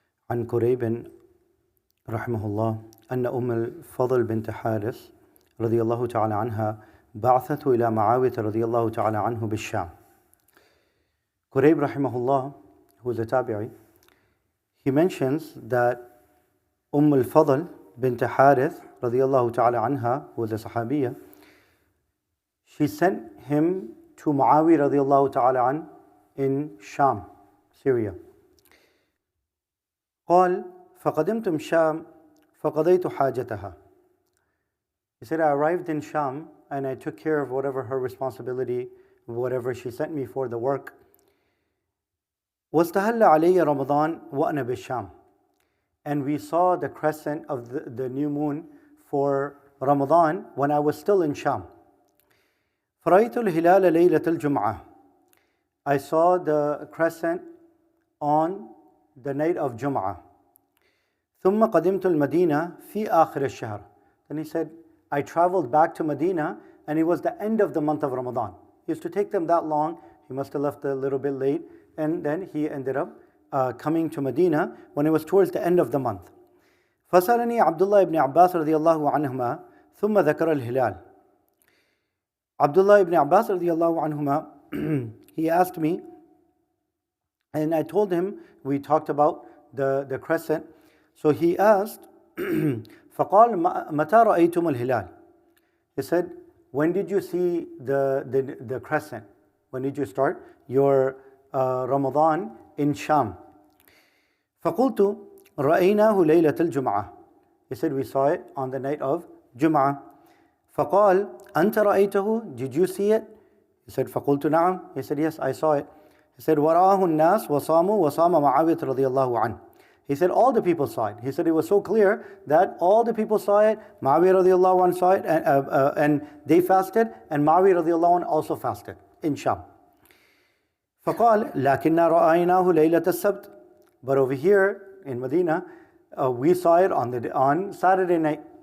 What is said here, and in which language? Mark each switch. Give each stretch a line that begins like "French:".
Arabic: عن كريب رحمه الله أن أم الفضل بنت حارث رضي الله تعالى عنها بعثته إلى معاوية رضي الله تعالى عنه بالشام.
English: Kurayb rahimahullah, who is a tabi'i, he mentions that al-Fadl bint Harith radiyallahu ta'ala anha, who was a sahabiya, she sent him to Muawiyah radiyallahu ta'ala an in Sham, Syria.
Arabic: قال فقدمتم شام فقضيت حاجتها.
English: He said, I arrived in Sham and I took care of whatever her responsibility, whatever she sent me for the work.
Arabic: واستهل علي رمضان وأنا بالشام.
English: And we saw the crescent of the new moon for Ramadan when I was still in Sham.
Arabic: فرأيت الهلال ليلة الجمعة.
English: I saw the crescent on the night of Jum'ah.
Arabic: ثم قدمت المدينة في آخر الشهر.
English: Then he said, I traveled back to Medina and it was the end of the month of Ramadan. It used to take them that long. He must have left a little bit late. And then he ended up coming to Medina when it was towards the end of the month.
Arabic: فسألني عبد الله بن عباس رضي الله عنهما ثم ذكر الهلال.
English: Abdullah ibn Abbas
Arabic: رضي الله عنهما,
English: he asked me, and I told him, we talked about the crescent. So he asked,
Arabic: فقال متى رأيتم الهلال?
English: He said, when did you see the crescent? When did you start your Ramadan in Sham?
Arabic: فقلت رأيناه ليلة الجمعة.
English: He said, we saw it on the night of Jum'ah.
Arabic: فقال أنت رأيته?
English: Did you see it? He said,
Arabic: فقلت نعم.
English: He said, yes, I saw it. He said,
Arabic: وَرَآهُ النَّاسُ وَصَامُوا وَصَامَ مَعَاوِيَةَ رَضِيَ اللَّهُ عَنْهُ.
English: He said, all the people saw it. He said, it was so clear that all the people saw it. Muawiyah radiallahu anhu saw it, and they fasted, and Muawiyah radiallahu anhu also fasted in Sham.
Arabic: فَقَالَ لَكِنَّا رَأَيْنَاهُ لَيْلَةَ السَّبْتِ.
English: But over here in Medina, we saw it on Saturday night.